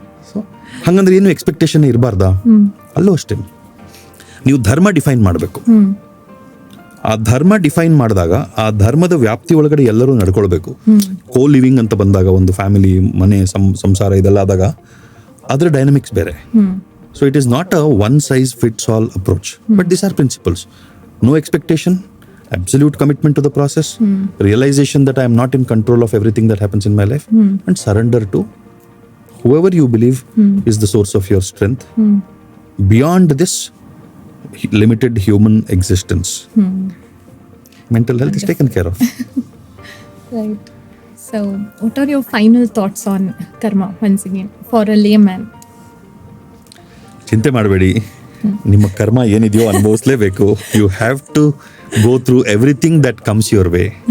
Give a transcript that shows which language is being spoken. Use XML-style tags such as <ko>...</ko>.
<kn>So ಹಂಗಂದ್ರೆ ಏನು expectation ಇರಬಾರ್ದಾ? ಅಲ್ಲೂ ಅಷ್ಟೇ, ನೀವು ಧರ್ಮ ಡಿಫೈನ್ ಮಾಡಬೇಕು. ಆ ಧರ್ಮ ಡಿಫೈನ್ ಮಾಡಿದಾಗ ಆ ಧರ್ಮದ ವ್ಯಾಪ್ತಿ ಒಳಗಡೆ ಎಲ್ಲರೂ ನಡ್ಕೊಳ್ಬೇಕು. ಕೋ ಲಿವಿಂಗ್ ಅಂತ ಬಂದಾಗ, ಒಂದು ಫ್ಯಾಮಿಲಿ, ಮನೆ, ಸಂಸಾರ ಇದೆಲ್ಲ ಆದಾಗ ಅದರ ಡೈನಮಿಕ್ಸ್ ಬೇರೆ.</kn> <en>So it is not a one size fits all approach, but these are principles. No expectation, absolute commitment to the process, realization that I am not in control of everything that happens in my life, and surrender to whoever you believe is the source of your strength beyond this limited human existence. Mental health is taken care of. Right. So what are your final thoughts on karma once again for a layman?</en> <kn>ಚಿಂತೆ ಮಾಡಬೇಡಿ, ನಿಮ್ಮ ಕರ್ಮ ಏನಿದೆಯೋ ಅನುಭವಿಸ್ಲೇಬೇಕು.</kn> <en>You have to go through everything that comes your way.</en>